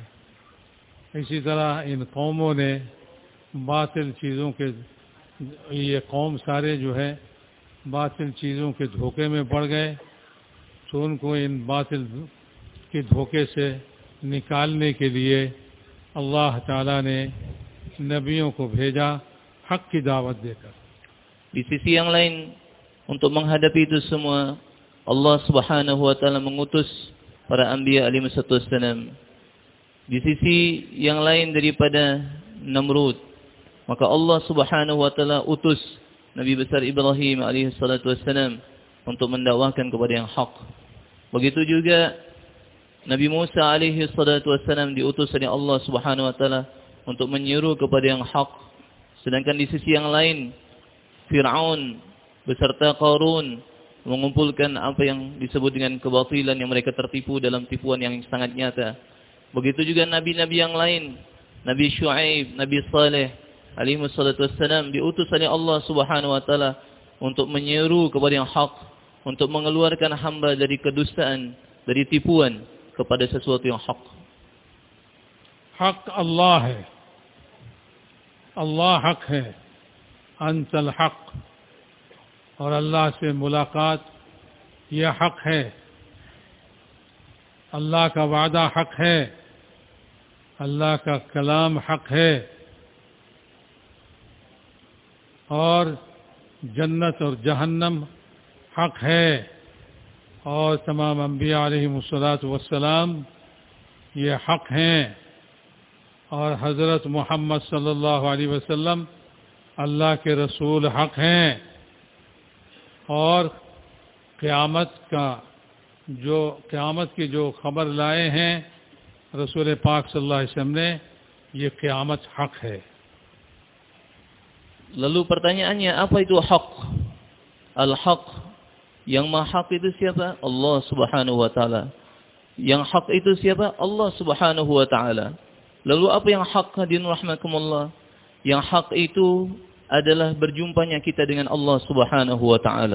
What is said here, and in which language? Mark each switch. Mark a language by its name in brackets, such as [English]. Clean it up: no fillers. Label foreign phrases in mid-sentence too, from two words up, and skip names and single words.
[Hindi] इसी तरह इन कौमों ने बातिल चीज़ों के, ये कौम सारे जो है बातिल चीज़ों के धोखे में पड़ गए, तो उनको इन बातिल के धोखे से निकालने के लिए अल्लाह ताला ने नबियों को भेजा हक की दावत देकर. [Indonesian] Di sisi yang lain, untuk menghadapi itu semua, [Arabic] الله سبحانه وتعالى [Indonesian] mengutus para [Arabic] أنبياء عليهم السلام. [Indonesian] Di sisi yang lain daripada Namrud, maka [Arabic] الله سبحانه وتعالى [Indonesian] utus Nabi besar Ibrahim [Arabic] عليه الصلاة والسلام [Indonesian] untuk mendakwahkan kepada yang hak. Begitu juga Nabi Musa [Arabic] عليه الصلاة والسلام [Indonesian] diutus oleh [Arabic] الله سبحانه وتعالى [Indonesian] untuk menyeru kepada yang hak. Sedangkan di sisi yang lain, Fir'aun beserta Qarun mengumpulkan apa yang disebut dengan kebatilan yang mereka tertipu dalam tipuan yang sangat nyata. Begitu juga nabi-nabi yang lain, Nabi Syuaib, Nabi Saleh [Arabic] عليه والصلاة والسلام [Indonesian] diutus oleh [Arabic] الله سبحانه وتعالى [Indonesian] untuk menyeru kepada yang hak, untuk mengeluarkan hamba dari kedustaan, dari tipuan kepada sesuatu yang hak. [Hindi] हक अल्लाह है, अल्लाह हक है, [Arabic] أنت الحق, [Hindi] और अल्लाह से मुलाकात यह हक है. अल्लाह का वादा हक है, अल्लाह का कलाम हक है, और जन्नत और जहन्नम हक है, और तमाम अंबिया [Arabic] عليهم الصلاة والسلام [Hindi] ये हक हैं, और हज़रत मोहम्मद [Arabic] صلى الله عليه وسلم [Hindi] अल्लाह के रसूल हक हैं, और क़यामत की जो खबर लाए हैं रसूल पाक [Arabic] صلى الله عليه وسلم [Hindi] ने, ये क़यामत हक है. [Indonesian] Lalu pertanyaannya, apa itu hak? Al-haq, yang maha hak itu siapa? [Arabic] الله سبحانه وتعالى. [Indonesian] Yang hak itu siapa? [Arabic] الله سبحانه وتعالى. [Indonesian] Lalu apa yang hak, [Arabic] الحاضرين رحمكم الله? [Indonesian] Yang hak itu adalah berjumpanya kita dengan [Arabic] الله سبحانه وتعالى.